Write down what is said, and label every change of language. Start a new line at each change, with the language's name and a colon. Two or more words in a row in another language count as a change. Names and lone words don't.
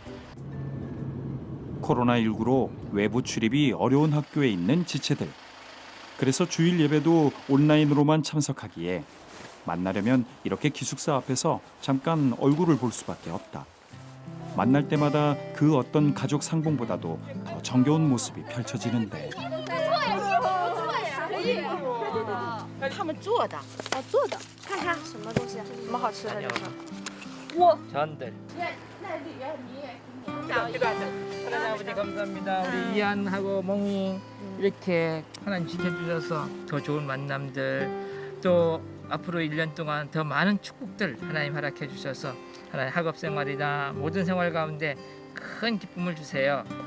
Korean: 코로나19로 외부 출입이 어려운 학교에 있는 지체들. 그래서 주일 예배도 온라인으로만 참석하기에 만나려면 이렇게 기숙사 앞에서 잠깐 얼굴을 볼 수밖에 없다. 만날 때마다 그 어떤 가족 상봉보다도 더 정겨운 모습이 펼쳐지는데
Chinese: 他们做的，做的，看看什么东西，什么好吃的？
Korean: 전들. 하나님 아버지 감사합니다. 우리 이한하고 몽이 이렇게 하나님 지켜주셔서 더 좋은 만남들 또 앞으로 1년 동안 더 많은 축복들 하나님 허락해 주셔서 하나님 학업 생활이나 모든 생활 가운데 큰 기쁨을 주세요.